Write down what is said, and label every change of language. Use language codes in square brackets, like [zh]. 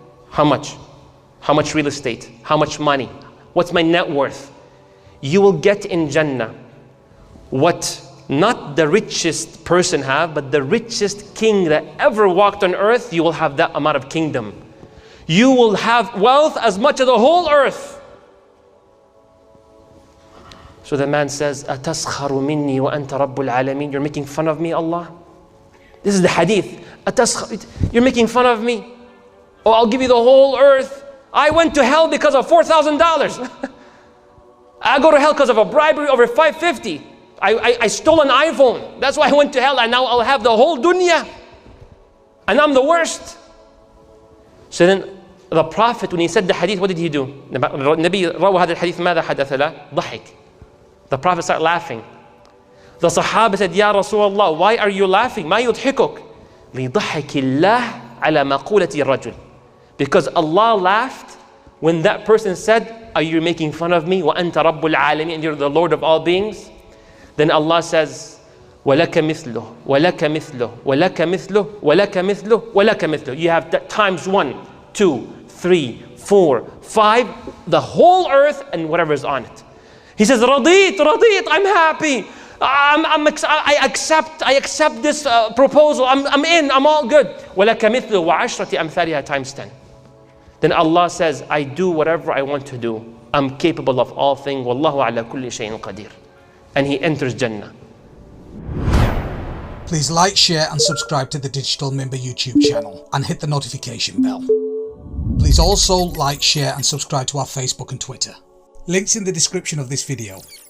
[en] How much? How much real estate? How much money? What's my net worth? You will get in Jannah what not the richest person have, but the richest king that ever walked on earth. You will have that amount of kingdom. You will have wealth as much as the whole earth. So the man says, [ar] أَتَسْخَرُ مِنِّي وَأَنْتَ رَبُّ الْعَالَمِينَ. [en] You're making fun of me, Allah? This is the hadith. You're making fun of me? Oh, I'll give you the whole earth. I went to hell because of $4,000. I go to hell because of a bribery over $550. I stole an iPhone. That's why I went to hell, and now I'll have the whole dunya. And I'm the worst. So then the Prophet, when he said the hadith, what did he do? [ar] النبي روى هذا الحديث ماذا حدث له؟ ضحك. [en] The Prophet started laughing. The Sahaba said, Ya Rasulullah, why are you laughing? [ar] ما يضحكك؟ لضحك الله على مقولة الرجل. [en] Because Allah laughed when that person said, are you making fun of me? [ar] وَأَنْتَ رَبُّ الْعَالَمِينَ. [en] And you're the Lord of all beings. Then Allah says, [ar] وَلَكَ مِثْلُهُ وَلَكَ مِثْلُهُ وَلَكَ مِثْلُهُ وَلَكَ مِثْلُهُ وَلَكَ مِثْلُهُ. [en] You have that times 1, 2, 3, 4, 5, the whole earth and whatever is on it. He says, [ar] رَضِيت, [en] I'm happy. I accept this proposal. I'm in, I'm all good. [ar] وَلَكَ مِثْلُهُ وَعَشْرَةِ أَمْثَالِهَا [en] times 10. Then Allah says, I do whatever I want to do. I'm capable of all things. [ar] Wallahu ala kulli shay'in qadir. [en] And he enters Jannah. Please like, share and subscribe to the Digital Mimbar YouTube channel and hit the notification bell. Please also like, share and subscribe to our Facebook and Twitter. Links in the description of this video.